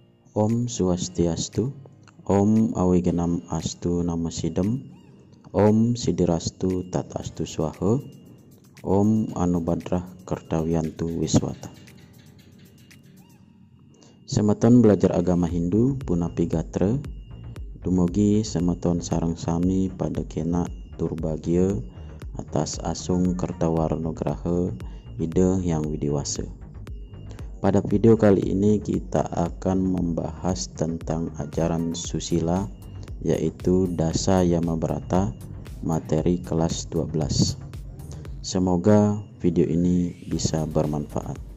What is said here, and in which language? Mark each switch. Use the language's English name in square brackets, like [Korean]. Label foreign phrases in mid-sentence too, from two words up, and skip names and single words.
[Sanskrit] Om Swastiastu, Om Awigenam Astu Nama Sidem, Om Sidirastu Tat Astu Swaha, Om Anubadrah Kertawiantu Wiswata. [Balinese] Semeton belajar agama Hindu Punapi Gatra, dumugi semeton sareng sami pada kena turbagia atas asung Kertawarna Graha Ida Hyang Widiwasa. [Indonesian] Pada video kali ini kita akan membahas tentang ajaran susila, yaitu Dasa Yamabrata, materi kelas 12. Semoga video ini bisa bermanfaat.